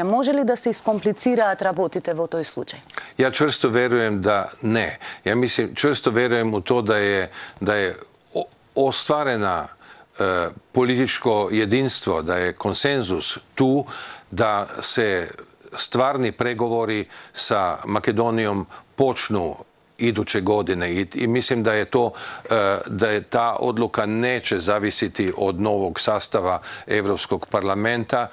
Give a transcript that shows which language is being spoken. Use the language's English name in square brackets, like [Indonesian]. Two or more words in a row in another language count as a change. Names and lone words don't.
[Macedonian] Може ли да се искомплицираат работите во тој случај? [Serbian] Ja čvrsto verujem da ne. Ja mislim, čvrsto verujem u to da je ostvarena političko jedinstvo, da je konsenzus tu da se stvarni pregovori sa Makedonijom počnu iduće godine i mislim da je ta odluka neće zavisiti od novog sastava Europskog parlamenta.